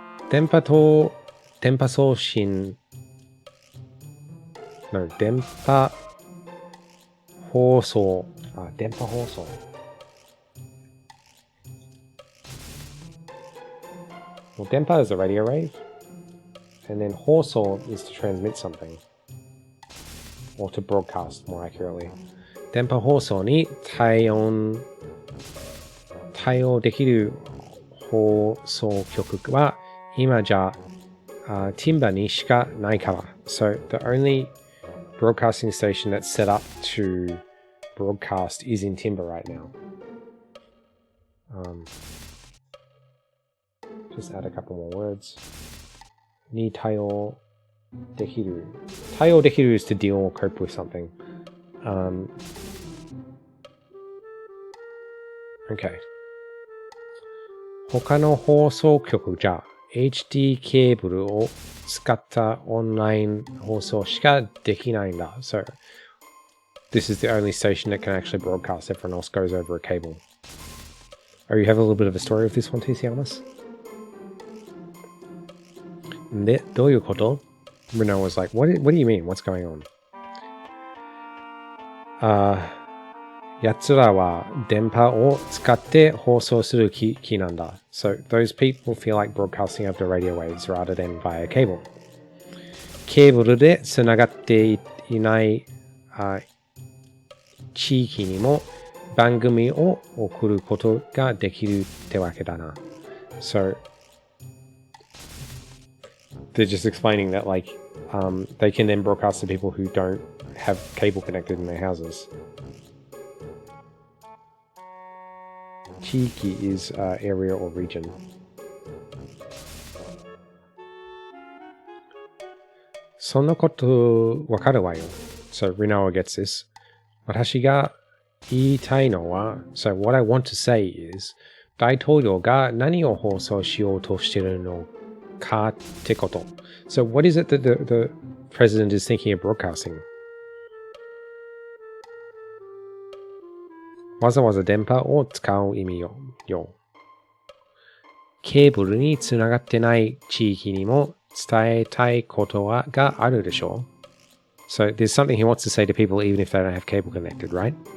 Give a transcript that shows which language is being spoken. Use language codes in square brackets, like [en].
[ja] 電波送信 [en] No, 電波放送 電波放送 Well, 電波 is a radio wave, and then 放送 is to transmit something, or to broadcast more accurately. [ja] 電波放送に対応できる放送局は今じゃTimberにしかないから。 [en] So the only broadcasting station that's set up to broadcast is in Timber right now. Just add a couple more words. [ja] に対応できる。 [en] 対応できる is to deal or cope with something. Okay. [ja] 他の放送局じゃ HD ケーブルを使ったオンライン放送しかできないんだ。 [en] So, this is the only station that can actually broadcast. Everyone else goes over a cable. Oh, you have a little bit of a story with this one, TC Almas? [ja] で、どういうこと? [en] Renault was like, what do you mean? What's going on? [ja] やつらは電波を使って放送する気なんだ。 [en] So, those people feel like broadcasting over radio waves rather than via cable. [ja] ケーブルでつながっていない地域にも番組を送ることができるってわけだな。 [en] So, they're just explaining that, like, they can then broadcast to people who don't have cable connected in their houses. 地域 is area or region. [ja] そんなことわかるわよ。 [en] So, Rinawa gets this. [ja] 私が言いたいのは [en] So, what I want to say is [ja] 大統領が何を放送しようとしているのかってこと。 [en] So, what is it that the president is thinking of broadcasting? [ja] わざわざ電波を使う意味よ。ケーブルにつながってない地域にも伝えたいことがあるでしょ。 [en] So there's something he wants to say to people even if they don't have cable connected, right?